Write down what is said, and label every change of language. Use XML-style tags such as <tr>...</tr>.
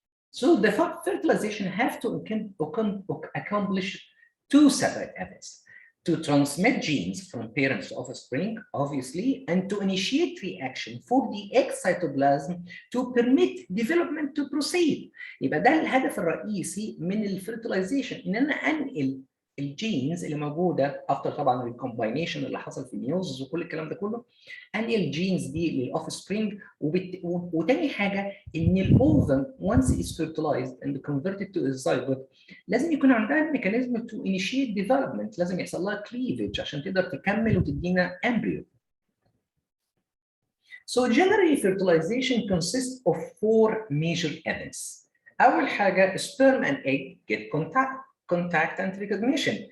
<en>So the fertilization have to accomplish two separate events. to transmit genes from parents to offspring, obviously, and to initiate reaction for the egg cytoplasm to permit development to proceed.</en> <ar>يبقى ده الهدف الرئيسي من الفيرتلايزيشن، ان انا انقل الجينز اللي موجوده</ar> <en>after</en> <ar>طبعا الكومباينيشن اللي حصل في الميوزز وكل الكلام ده كله، انقل الجينز دي للاوف سبرينج. وتاني حاجه ان الاوفم</ar> <en>once is fertilized and converted to a zygote</en> <ar>لازم يكون عندها الميكانيزم</ar> <en>to initiate development،</en> <ar>لازم يحصل لها cleavage عشان تقدر تكمل وتدينا embryo.</ar> <en>So generally fertilization consists of 4 major events.</en> <ar>اول حاجه</ar> <en>sperm and egg get contact and recognition.</en>